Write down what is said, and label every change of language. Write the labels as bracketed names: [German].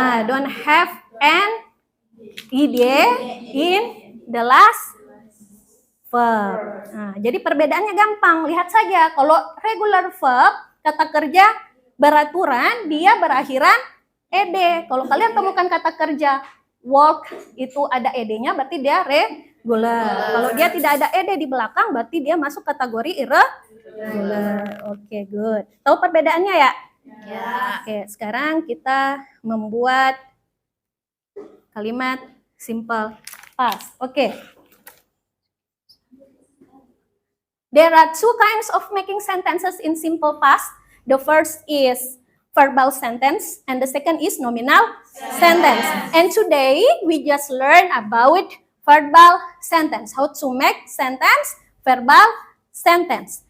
[English] Don't have an id in the last verb. [Indonesian] Jadi perbedaannya gampang. Lihat saja, kalau regular verb, kata kerja beraturan, dia berakhiran ed. Kalau kalian temukan kata kerja walk, itu ada ed-nya, berarti dia regular. Kalau dia tidak ada ed di belakang, berarti dia masuk kategori irregular. Oke, good. Tahu perbedaannya ya? Ya. Oke, sekarang kita membuat kalimat simple past. Oke. [English] There are two kinds of making sentences in simple past. The first is verbal sentence and the second is nominal sentence. And today we just learn about verbal sentence. How to make sentence, verbal sentence.